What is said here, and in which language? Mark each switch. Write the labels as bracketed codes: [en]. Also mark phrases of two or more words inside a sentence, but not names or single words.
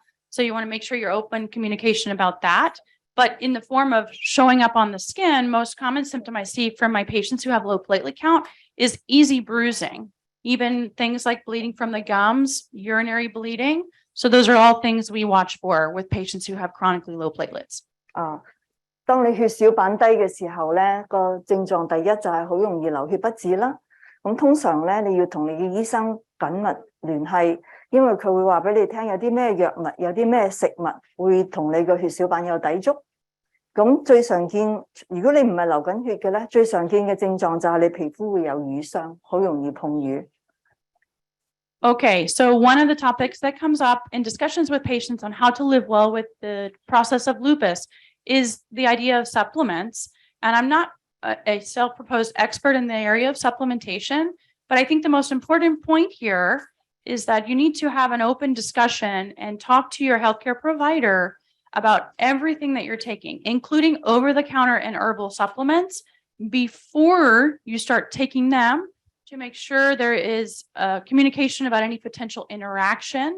[en] So you want to make sure you're open communication about that. But in the form of showing up on the skin, most common symptom I see from my patients who have low platelet count is easy bruising, even things like bleeding from the gums, urinary bleeding. So those are all things we watch for with patients who have chronically low platelets. [yue] 當你血小板低嘅時候咧，個症狀第一就係好容易流血不止啦。咁通常咧，你要同你嘅醫生緊密聯繫，因為佢會話俾你聽有啲咩藥物、有啲咩食物會同你個血小板有抵觸。咁最常見，如果你唔係流緊血嘅咧，最常見嘅症狀就係你皮膚會有瘀傷，好容易碰瘀。 [en] Okay, so one of the topics that comes up in discussions with patients on how to live well with the process of lupus is the idea of supplements. And I'm not a self-proposed expert in the area of supplementation, but I think the most important point here is that you need to have an open discussion and talk to your healthcare provider about everything that you're taking, including over-the-counter and herbal supplements, before you start taking them, to make sure there is communication about any potential interaction.